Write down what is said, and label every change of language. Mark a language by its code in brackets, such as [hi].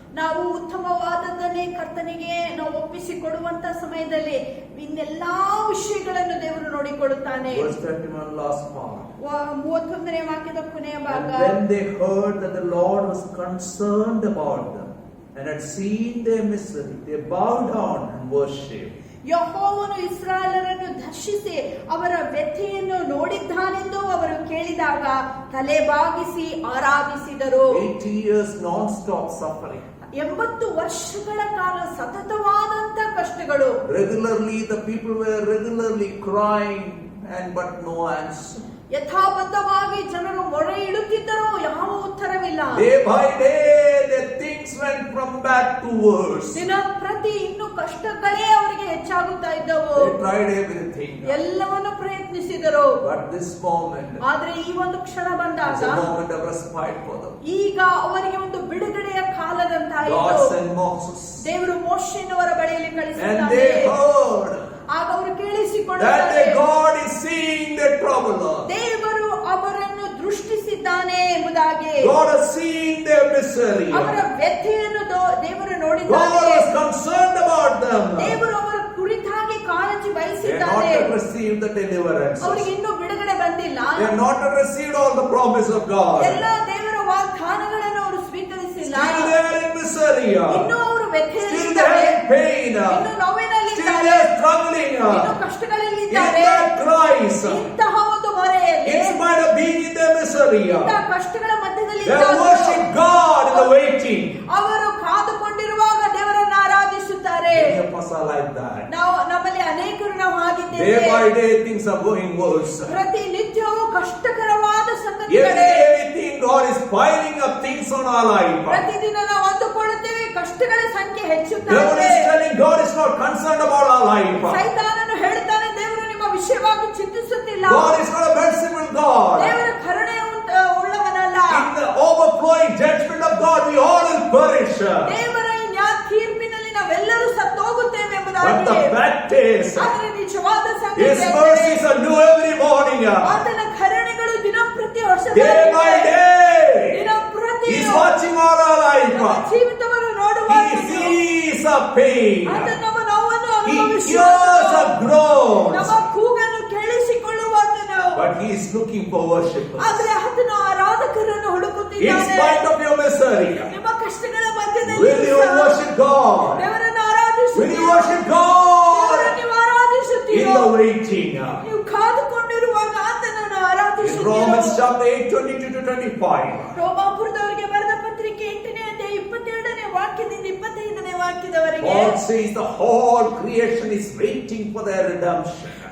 [kn] ನಾವು ಉತ್ತಮವಾದದ್ದನ್ನೇ ಕರ್ತನಿಗೆ ನಾವು ಒಪ್ಪಿಸಿಕೊಡುವಂತ ಸಮಯದಲ್ಲಿ ಇನ್ನೆಲ್ಲಾ ವಿಷಯಗಳನ್ನು ದೇವರು ನೋಡಿಕೊಳ್ಳುತ್ತಾನೆ. [en] Verse 31 last part. [kn] 31ನೇ ವಾಕ್ಯದ ಕೊನೆಯ ಭಾಗ. [en] And when they heard that the Lord was concerned about them and had seen their misery, they bowed down and worshipped. [kn] ಯೆಹೋವನು ಇಸ್ರಾಯೇಲರನ್ನು ದರ್ಶಿಸಿ ಅವರ ವ್ಯಥೆಯನ್ನು ನೋಡಿದ್ದಾನೆಂದು ಅವರು ಕೇಳಿದಾಗ ತಲೆಬಾಗಿಸಿ ಆರಾಧಿಸಿದರು. [en] 80 years non-stop suffering. [kn] 80 ವರ್ಷಗಳ ಕಾಲ ಸತತವಾದಂತ ಕಷ್ಟಗಳು. [en] Regularly the people were regularly crying, but no answer. [kn] ಯಥಾಬದ್ಧವಾಗಿ ಜನರು ಮೊರೆ ಇಡುತ್ತಿದ್ದರು, ಯಾವ ಉತ್ತರವಿಲ್ಲ. [en] Day by day their things went from bad to worse. [kn] ದಿನ ಪ್ರತಿ ಇನ್ನು ಕಷ್ಟಗಳೇ ಅವರಿಗೆ ಹೆಚ್ಚಾಗುತ್ತಾ ಇದ್ದವು. [en] They tried everything. [kn] ಎಲ್ಲವನ್ನು ಪ್ರಯತ್ನಿಸಿದರು. [en] But this moment [kn] ಆದ್ರೆ ಈ ಒಂದು ಕ್ಷಣ ಬಂದಾಗ [en] is a moment of respite for them. [kn] ಈಗ ಅವರಿಗೆ ಒಂದು ಬಿಡುಗಡೆಯ ಕಾಲದಂತಾಯಿತು. [en] God sent Moses. [kn] ದೇವರು ಮೋಶೆಯವರ ಬಳಿಯಲ್ಲಿ [en] And [kn] ಕಳಿಸಿದ್ದಾನೆ. [en] they heard [kn] ಆಗ ಅವರು [en] that [kn] ಕೇಳಿಸಿಕೊಳ್ಳುತ್ತಾರೆ, [en] the God is seeing their trouble. [kn] ದೇವರು ಅವರನ್ನು ದೃಷ್ಟಿಸಿದ್ದಾನೆ ಎಂಬುದಾಗಿ. [en] God has seen their misery. [kn] ಅವರ ವ್ಯಥೆಯನ್ನು ದೇವರು [en] God [kn] ನೋಡಿದ್ದಾನೆ. [en] is concerned about them. [kn] ದೇವರು ಅವರ ಕುರಿತಾಗಿ ಕಾಳಜಿ [en] They have not [kn] ವಹಿಸಿದ್ದಾನೆ. [en] yet received the deliverance. [kn] ಅವರಿಗೆ ಇನ್ನೂ ಬಿಡುಗಡೆ ಬಂದಿಲ್ಲ. [en] They have not yet received all the promise of God. [kn] ಎಲ್ಲ ದೇವರ ವಾಗ್ದಾನಗಳನ್ನು ಅವರು ಸ್ವೀಕರಿಸಿಲ್ಲ. [en] Still they are in misery. [kn] ಇನ್ನೂ ಅವರು [en] Still they [kn] ವ್ಯಥೆಯಲ್ಲಿದ್ದಾರೆ, [en] are in pain. [kn] ಇನ್ನೂ ನೋವಿನಲ್ಲಿದ್ದಾರೆ. [en] Still they are struggling [kn] ಇನ್ನೂ [en] in [kn] ಕಷ್ಟಗಳಲ್ಲಿದ್ದಾರೆ. [en] that cries, [kn] ಇಂತಹ ಒಂದು ಮೊರೆಯಲ್ಲಿ [en] in spite of being in their misery, [kn] ಇಂತಹ ಕಷ್ಟಗಳ ಮಧ್ಯದಲ್ಲಿ [en] they worship God in the waiting. [kn] ಅವರು ಕಾದುಕೊಂಡಿರುವಾಗ ದೇವರನ್ನು ಆರಾಧಿಸುತ್ತಾರೆ. [en] Many of us are like that. [kn] ನಮ್ಮಲ್ಲಿ ಅನೇಕರು ನಾವು [en] Day [kn] ಆಗಿದ್ದೇವೆ. [en] by day things are going worse. [kn] ಪ್ರತಿನಿತ್ಯವೂ ಕಷ್ಟಕರವಾದ [en] Every [kn] ಸಂಗತಿಗಳೇ. [en] day we think God is piling up things on our life. [kn] ಪ್ರತಿದಿನ ನಾವು ಅಂದುಕೊಳ್ಳುತ್ತೇವೆ ಕಷ್ಟಗಳ ಸಂಖ್ಯೆ ಹೆಚ್ಚುತ್ತಾ [en] Devil [kn] ಇದೆ. [en] is telling God is not concerned about our life. [kn] ಸೈತಾನನು ಹೇಳ್ತಾನೆ ದೇವರು ನಿಮ್ಮ ವಿಷಯವಾಗಿ ಚಿಂತಿಸುತ್ತಿಲ್ಲ. [en] God is not a merciful God. [kn] ದೇವರ ಕರುಣೆ ಉಳ್ಳವನಲ್ಲ. [en] In the overflowing judgment of God, we all will perish. [kn] ದೇವರ ಈ ನ್ಯಾಯ ತೀರ್ಪಿನಲ್ಲಿ ನಾವೆಲ್ಲರೂ ಸತ್ತೋಗುತ್ತೇವೆ [en] But [kn] ಎಂಬುದಾಗಿ. [en] the fact is, [kn] ಆದರೆ ನಿಜವಾದ [en] His [kn] ಸಂಗತಿ [en] mercies are new every morning. [kn] ಆತನ ಕರುಣೆಗಳು ದಿನಂಪ್ರತಿ [en] Day by day, [kn] ದಿನಂಪ್ರತಿ [en] He is watching all our life. [kn] ಜೀವಿತವನ್ನು [en] He [kn] ನೋಡುವಾಗ [en] sees our pain. [kn] ಆತನ ನಮ್ಮ ನೋವನ್ನು [en] He hears [kn] ಅನುಭವಿಸುವನು. [en] our groans. [kn] ನಮ್ಮ ಕೂಗನ್ನು ಕೇಳಿಸಿಕೊಳ್ಳುವಾತನು. [en] But He is looking for worshippers. [kn] ಆದರೆ ಆತನು ಆರಾಧಕರನ್ನು [en] In [kn] ಹುಡುಕುತ್ತಿದ್ದಾನೆ. [en] spite of your misery, [kn] ನಿಮ್ಮ ಕಷ್ಟಗಳ ಮಧ್ಯದಲ್ಲಿ [en] will you [kn] ಸಹ [en] worship God? [kn] ದೇವರನ್ನು [en] Will you [kn] ಆರಾಧಿಸುತ್ತೀರಾ? [en] worship God [kn] ದೇವರನ್ನು ನೀವು [en] in [kn] ಆರಾಧಿಸುತ್ತೀರಾ? [en] the waiting? [kn] ನೀವು ಕಾದುಕೊಂಡಿರುವಾಗ ಆತನನ್ನು [en] In [kn] ಆರಾಧಿಸುತ್ತೀರಾ? [en] Romans chapter 8, 22 to 25. [kn] ರೋಮಾಪುರದವರಿಗೆ ಬರೆದ ಪತ್ರಿಕೆ 8ನೇ ಅಧ್ಯಾಯ 22ನೇ ವಾಕ್ಯದಿಂದ 25ನೇ ವಾಕ್ಯದವರೆಗೆ [en] Paul says the whole creation is waiting for their redemption.